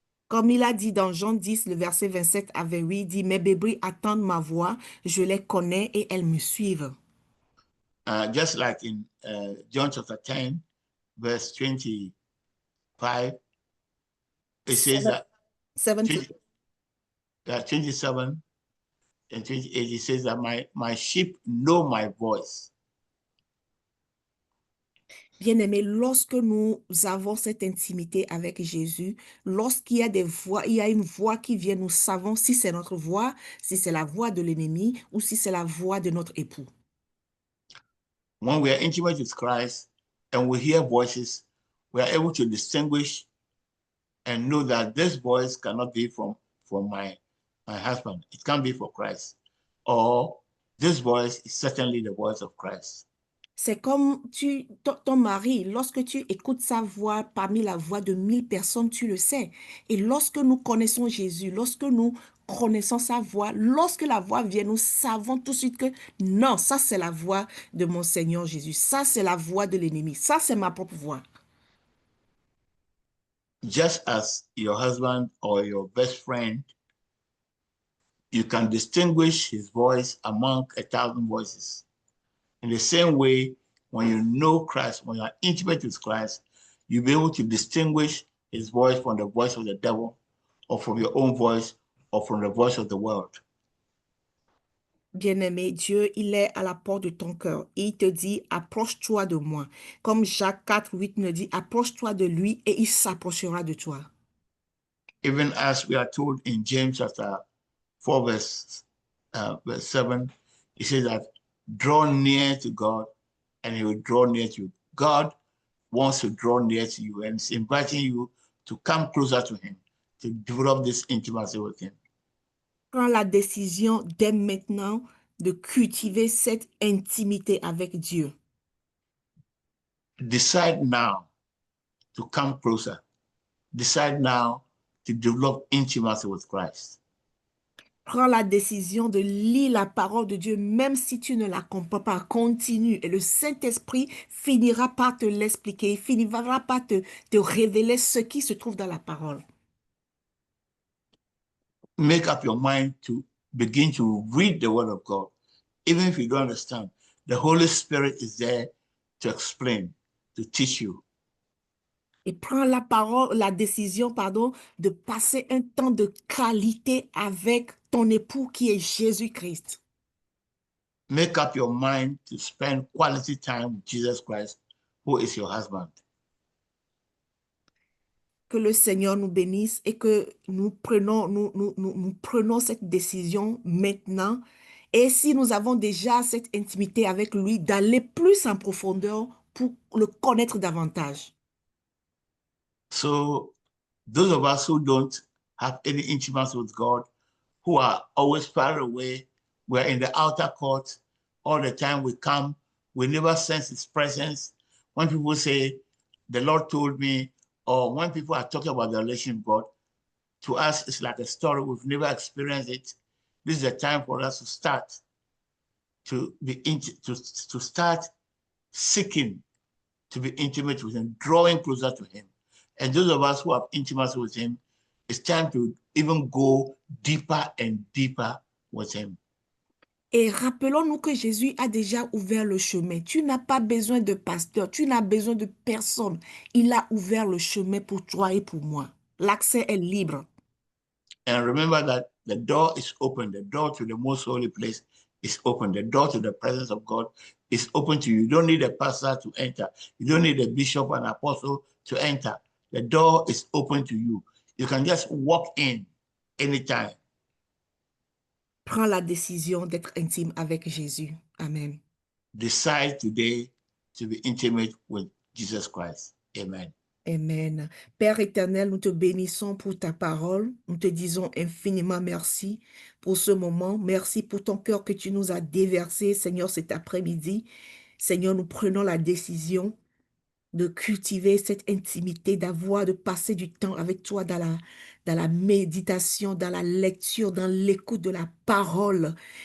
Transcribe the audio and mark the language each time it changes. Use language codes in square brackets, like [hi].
[fr] Comme il a dit dans Jean 10, le verset 27 à 28, il dit, mes bébés attendent ma voix, je les connais et elles me suivent. [en] Just like in John chapter 10, verse 25, it says that 70. 27 and 28, it says that my sheep know my voice. [fr] Bien-aimés, lorsque nous avons cette intimité avec Jésus, lorsqu'il y a des voix, il y a une voix qui vient, nous savons si c'est notre voix, si c'est la voix de l'ennemi ou si c'est la voix de notre époux. [en] When we are intimate with Christ and we hear voices, we are able to distinguish and know that this voice cannot be from my husband. It can't be for Christ. Or this voice is certainly the voice of Christ. [fr] C'est comme ton mari, lorsque tu écoutes sa voix parmi la voix de 1000 personnes, tu le sais. Et lorsque nous connaissons Jésus, lorsque nous connaissons sa voix, lorsque la voix vient, nous savons tout de suite que non, ça c'est la voix de mon Seigneur Jésus. Ça c'est la voix de l'ennemi. Ça c'est ma propre voix. [en] Just as your husband or your best friend, you can distinguish his voice among 1,000 voices. In the same way, when you know Christ, when you are intimate with Christ, you'll be able to distinguish his voice from the voice of the devil, or from your own voice, or from the voice of the world. [fr] Bien-aimé, Dieu, il est à la porte de ton cœur. Il te dit, approche-toi de moi. Comme Jacques 4, 8 nous dit, approche-toi de lui et il s'approchera de toi. [en] Even as we are told in James chapter 4, verse 7, it says that draw near to God and he will draw near to you. God wants to draw near to you and is inviting you to come closer to him, to develop this intimacy with him. [fr] Prends la décision dès maintenant de cultiver cette intimité avec Dieu. [en] Decide now to come closer. Decide now to develop intimacy with Christ. [fr] Prends la décision de lire la parole de Dieu, même si tu ne la comprends pas. Continue et le Saint-Esprit finira par te l'expliquer, finira par te révéler ce qui se trouve dans la parole. [en] Make up your mind to begin to read the Word of God. Even if you don't understand, the Holy Spirit is there to explain, to teach you. [fr] Et prends la décision, de passer un temps de qualité avec ton époux qui est Jésus-Christ. [en] Make up your mind to spend quality time with Jesus Christ, who is your husband. [fr] Que le Seigneur nous bénisse et que nous prenons cette décision maintenant. Et si nous avons déjà cette intimité avec lui, d'aller plus en profondeur pour le connaître davantage. [en] So those of us who don't have any intimacy with God, who are always far away, we're in the outer court all the time. We come, we never sense his presence. When people say, the Lord told me, or when people are talking about the relation with God, to us, it's like a story. We've never experienced it. This is the time for us to start to start seeking to be intimate with him, drawing closer to him. And those of us who have intimacy with him, it's time to even go deeper and deeper with him. [fr] Et rappelons-nous que Jésus a déjà ouvert le chemin. Tu n'as pas besoin de pasteur, tu n'as besoin de personne. Il a ouvert le chemin pour toi et pour moi. L'accès est libre. [en] And remember that the door is open. The door to the most holy place is open. The door to the presence of God is open to you. You don't need a pastor to enter. You don't need a bishop and apostle to enter. The door is open to you. You can just walk in anytime. [fr] Prends la décision d'être intime avec Jésus. Amen. [en] Decide today to be intimate with Jesus Christ. Amen. Amen. [fr] Père éternel, nous te bénissons pour ta parole. Nous te disons infiniment merci pour ce moment. Merci pour ton cœur que tu nous as déversé, Seigneur, cet après-midi. Seigneur, nous prenons la décision de cultiver cette intimité, de passer du temps avec toi dans la méditation, dans la lecture, dans l'écoute de la parole.